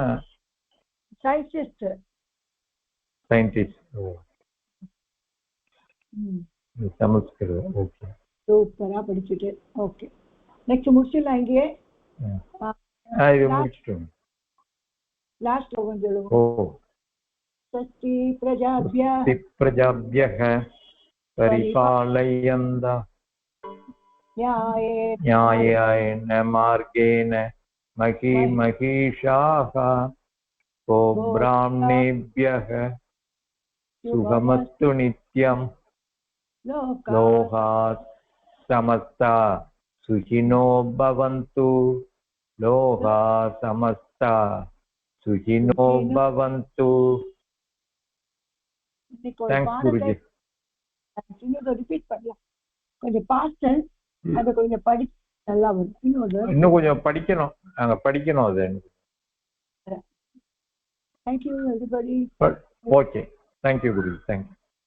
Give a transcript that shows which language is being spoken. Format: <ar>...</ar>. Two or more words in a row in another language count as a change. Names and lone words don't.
<ta>சயின்டிஸ்ட். சமஸ்கிருதம். ஓகே, சூப்பரா படிச்சுட்டு. ஓகே, நெக்ஸ்ட் முடிச்சிடலாம். இங்கே இது முடிச்சிட்டோம். லாஸ்ட் ஸ்லோகம் சொல்லுங்க. ஓ,</ta> <sa>स्वस्ति प्रजाभ्यः परिपालयन्त न्यायेन मार्गेण महीषाः को ब्राह्मणेभ्यः सुखमस्तु नित्यं लोकाः समस्ता सुखिनो भवन्तु लोकाः समस्ता सुखिनो भवन्तु.</sa> <en>Thanks, Guruji.</en> <ta>ரிப்பீட் பண்ணலாம். கொஞ்சம் பாஸ்ட் அதை கொஞ்சம் படி நல்லா வரும். இன்னும் கொஞ்சம் படிக்கணும், நாங்க படிக்கணும் அது.</ta> <en>Thank you everybody. Okay, thank you Guruji. Thank you.</en>